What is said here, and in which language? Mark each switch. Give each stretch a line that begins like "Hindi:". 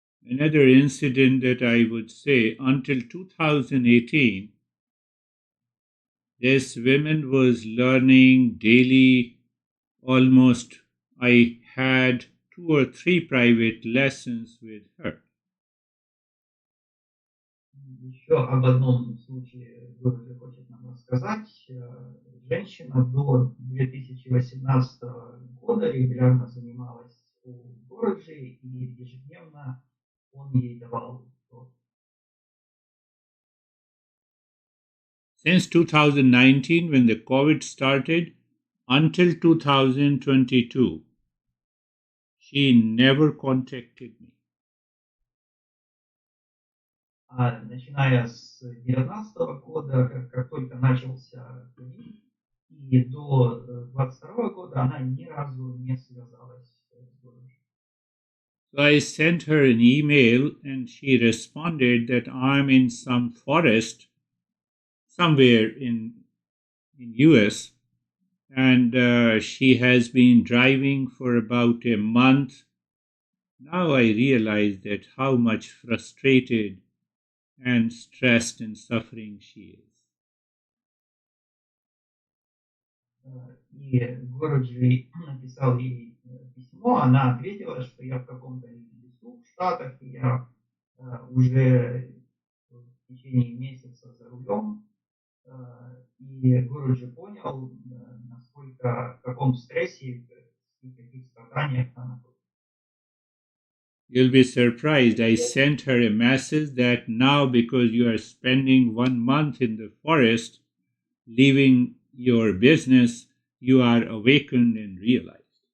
English: Another incident that I would say, until 2018, this woman was learning daily. Almost I had 2 or 3 private lessons with her.
Russian: Еще об одном случае Гуруджи хочет нам рассказать. Женщина до 2018 года регулярно занималась у Гуруджи, и ежедневно он ей давал урок.
English: Since 2019, when the COVID started, until 2022, she never contacted me.
Russian: А начиная с 2019 года, как только начался ковид, и до 2022 года она ни разу не связалась с Гуруджи.
English: So I sent her an email and she responded that I'm in some forest somewhere in US and she has been driving for about a month. Now I realize that how much frustrated and stressed and suffering she is.
Russian: И Городжи написал ей письмо, она ответила, что я в каком-то лесу в Штатах, и я уже в течение месяца за рулем, и Городжи понял, насколько, в каком стрессе и каких страданиях она находится.
English: You'll be surprised. I sent her a message that now, because you are spending 1 month in the forest, leaving your business, you are awakened and realized.